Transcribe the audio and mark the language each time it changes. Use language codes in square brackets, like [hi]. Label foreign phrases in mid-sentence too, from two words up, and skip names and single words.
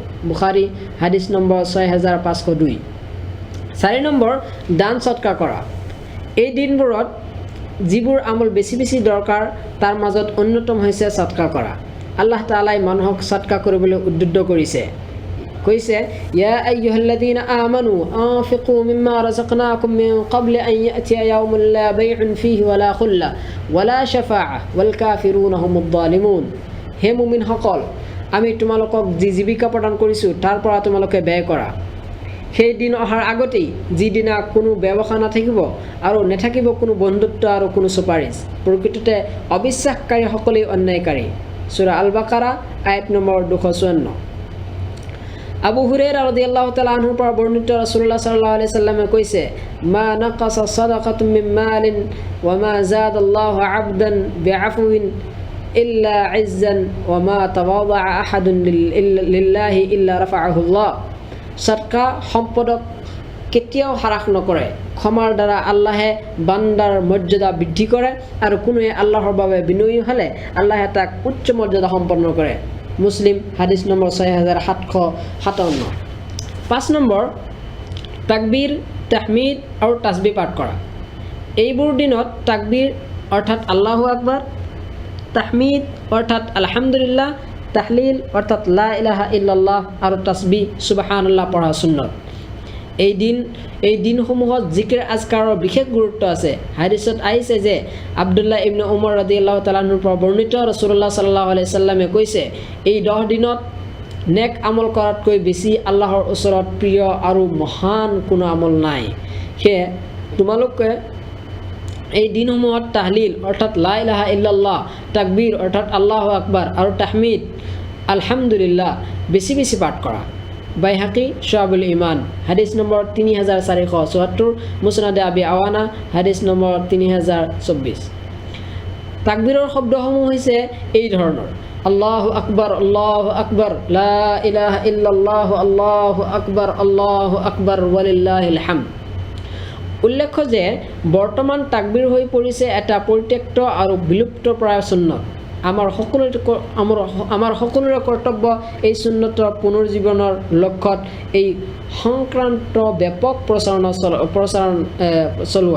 [as] বুখাৰী হাদিছ নম্বৰ 6502। 4 নম্বৰ, দান সৎকাৰ কৰা। এই দিনবোৰত যিবোৰ আমল বেছি বেছি দৰকাৰ তাৰ মাজত অন্যতম হৈছে সৎকাৰ কৰা। [ar] الله تعالى [as] মানুহক সৎকাৰ কৰিবলৈ উদ্বুদ্ধ কৈছে [ar] يا أيها الذين آمنوا أنفقوا مما رزقناكم من قبل أن يأتي يوم لا بيع فيه ولا خلة ولا شفاعة والكافرون هم الظالمون. [as] হে মুমিনসকল, আমি তোমালোকক যি জীৱিকা প্ৰদান কৰিছোঁ তাৰ পৰা তোমালোকে ব্যয় কৰা। সেই দিন অহাৰ আগতেই যিদিনা কোনো ব্যৱসায় নাথাকিব আৰু নাথাকিব কোনো বন্ধুত্ব আৰু কোনো চুপাৰিচ। প্ৰকৃততে অবিশ্বাসকাৰীসকলেই অন্যায়কাৰী। সূৰা আল বাকাৰা আয়াত নম্বৰ 254। [ar] আবু হুৰাইৰা رضي الله تعالى عنه [as] পৰা বৰ্ণিত [ar] ৰাসূলুল্লাহ صلى الله عليه وسلم কৈছে ما نقصت صدقة من مال وما زاد الله عبدا بعفو إلا عزا وما تواضع أحد لله إلا رفعه الله. [as] সদকা সম্পদক কেতিয়াও হ্ৰাস নকৰে। ক্ষমাৰ দ্বাৰা আল্লাহে বান্দাৰ মৰ্যাদা বৃদ্ধি কৰে আৰু কোনোৱে আল্লাহৰ বাবে বিনয়ী হ'লে আল্লাহে তাক উচ্চ মৰ্যাদা সম্পন্ন কৰে। মুছলিম হাদিছ নম্বৰ 6757। 5 নম্বৰ, তাকবীৰ, তাহমিদ আৰু তাসবিহ পাঠ কৰা। এইবোৰ দিনত তাকবীৰ অৰ্থাৎ [ar] الله أكبر, [as] তাহমিদ অৰ্থাৎ আলহামদুলিল্লাহ, তাহলিল অৰ্থাৎ [ar] لا إله إلا الله [as] আৰু তাসবিহ সুবহানাল্লাহ পঢ়া সুন্নত। এই দিনসমূহত জিকিৰ আজকাৰৰ বিশেষ গুৰুত্ব আছে। হাদিছত আহিছে যে আব্দুল্লাহ ইবনে উমৰ [ar] رضي الله تعالى عنه [as] পৰা বৰ্ণিত ৰাসূলুল্লাহ [ar] صلى الله عليه وسلم [as] কৈছে এই 10 দিনত নেক আমল কৰাতকৈ বেছি আল্লাহৰ ওচৰত প্ৰিয় আৰু মহান কোনো আমল নাই। সেয়ে তোমালোকে এই দিনসমূহত তাহলিল অৰ্থাৎ [ar] لا إله إلا الله, [as] তাকবীৰ অৰ্থাৎ [ar] الله أكبر [as] আৰু তাহমিদ আলহামদুলিল্লাহ বেছি বেছি পাঠ কৰা। বাইহাকি শুআবুল ঈমান হাদিছ নম্বৰ 3474, মুছনাদে আবি আৱানা হাদিছ নম্বৰ 3024। তাকবীৰৰ শব্দসমূহ হৈছে এই ধৰণৰ [ar] الله أكبر لا إله إلا الله الله أكبر ولله الحمد. [as] উল্লেখ্য যে বৰ্তমান তাকবীৰ হৈ পৰিছে এটা পৰিত্যক্ত আৰু বিলুপ্তপ্ৰায় সুন্নত। আমাৰ সকলোৰে কৰ্তব্য এই সুন্নতৰ পুনৰুজ্জীৱনৰ লক্ষ্যত এই সংক্ৰান্ত ব্যাপক প্ৰচাৰণ চলোৱা।